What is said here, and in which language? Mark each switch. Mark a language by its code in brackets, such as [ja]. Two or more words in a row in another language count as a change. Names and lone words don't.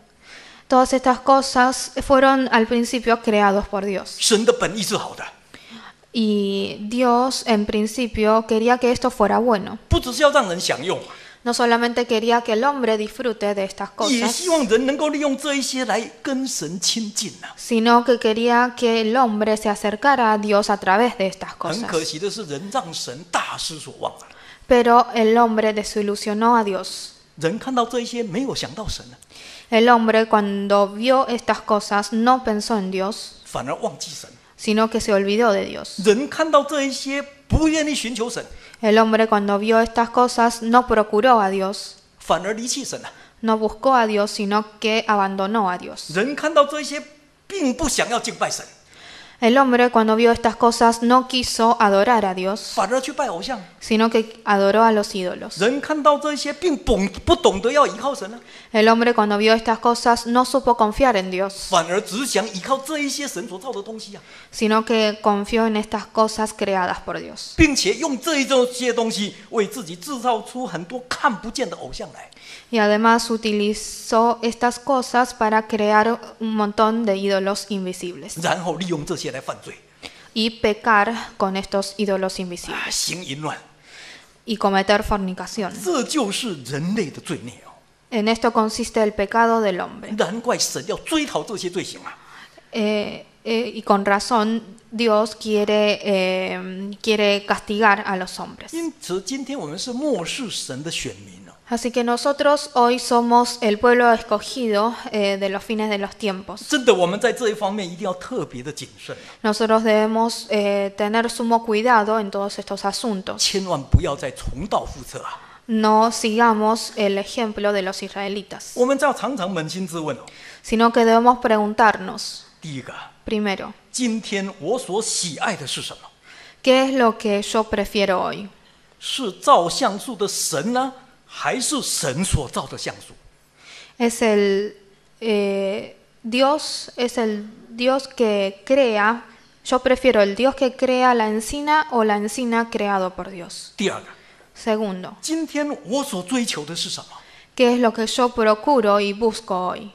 [es] Todas estas cosas fueron al principio creados por Dios. [zh] 神的本意是好的， [es] Y Dios en principio quería que esto fuera bueno. [zh] 不只是要让人享用， [es] No solamente quería que el hombre disfrute de estas [zh] 也 [es] cosas, [zh] 希望人能够利用这一些来跟神亲近啊。 [es] sino que quería que el hombre se acercara a Dios a través de estas [zh] 很 [es] cosas. [zh] 可惜的是，人让神大失所望了。 [es] Pero el hombre desilusionó a Dios. [zh] 人看到这一些，没有想到神了， [es] El hombre cuando vio estas cosas no pensó en Dios, [zh] 反而忘记神。 [es] sino que se olvidó de Dios. [zh] 人看到这一些，不愿意寻求神， [es] El hombre cuando vio estas cosas no procuró a Dios, [zh] 反而离弃神了。 [es] no buscó a Dios, sino que abandonó a Dios. [zh] 人看到这一些，并不想要敬拜神， [es] El hombre cuando vio estas cosas no quiso adorar a Dios, [zh] 反而去拜偶像。 [es] sino que adoró a los ídolos. [zh] 人看到这一些，并不懂得要依靠神了， [es] El hombre cuando vio estas cosas no supo confiar en Dios, [zh] 反而只想依靠这一些神所造的东西啊， [es] sino que confió en estas cosas creadas por Dios. [zh] 并且用这些东西为自己制造出很多看不见的偶像来。 [es] Y además utilizó estas cosas para crear un montón de ídolos invisibles [zh] 然后利用这些来犯罪， [es] y pecar con estos ídolos invisibles [zh] 行淫乱， [es] y cometer fornicación. [zh] 这就是人类的罪孽哦。 [es] En esto consiste el pecado del hombre. [zh] 难怪神要追讨这些罪行啊！ [es] Y con razón Dios quiere castigar a los hombres. [zh] 因此，今天我们是漠视神的选民哦。 [es] Así que nosotros hoy somos el pueblo escogido de los fines de los tiempos. [zh] 真的，我们在这一方面一定要特别的谨慎， [es] Nosotros debemos tener sumo cuidado en todos estos asuntos. [zh] 千万不要再重蹈覆辙啊！ [es] No sigamos el ejemplo de los israelitas, [zh] 我们要常常扪心自问哦。 [es] sino que debemos preguntarnos, [zh] 第一个， [es] primero, [zh] 今天我所喜爱的是什么？ [es] ¿qué es lo que yo prefiero hoy? [zh] 是造像树的神呢，还是神所造的像素？ [es] ¿Es el Dios que crea? Yo prefiero el Dios que crea la encina o la encina creado por Dios. [zh] 第二个， [es] Segundo, [zh] 今天我所追求的是什么？ [es] ¿qué es lo que yo procuro y busco hoy?